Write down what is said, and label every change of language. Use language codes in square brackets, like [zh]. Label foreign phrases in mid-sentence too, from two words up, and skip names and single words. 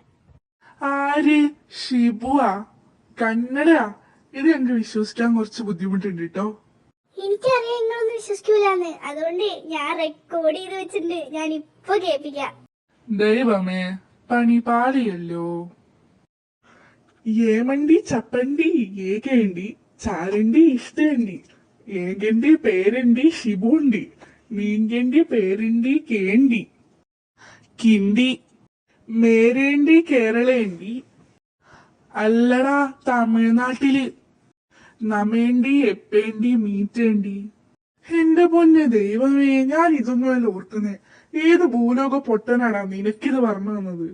[ml] ആര്? ഷിബുവാ? കന്നഡയാ? ഇത് ഞങ്ങൾക്ക് വിശ്വസിക്കാൻ കുറച്ച് ബുദ്ധിമുട്ടുണ്ട് കേട്ടോ. എനിക്കറിയാം നിങ്ങളൊന്നും വിശ്വസിക്കൂലെന്ന്, അതുകൊണ്ട് ഞാൻ റെക്കോർഡ് ചെയ്ത് വെച്ചിട്ടുണ്ട്. ഞാൻ ഇപ്പൊ കേൾപ്പിക്കാം. ദൈവമേ, പണി പാളിയല്ലോ. [te] ఏమండి చెప్పండి, ఏకేండి చారండి ఇష్టండి, ఏగండి పేరండి శిబుండి, మీంగండి పేరండి కేండి, കിണ്ടി മേരേണ്ടി കേരളേണ്ടി, [ml] അല്ലടാ തമിഴ്നാട്ടില് നമേണ്ടി എപ്പേണ്ടി മീറ്റേണ്ടി. എന്റെ പൊന്നെ ദൈവമേ, ഞാൻ ഇതൊന്നുമല്ല ഓർക്കുന്നേ. ഏത് ഭൂലോക പൊട്ടനാടാ നിനക്കിത് പറഞ്ഞു തന്നത്?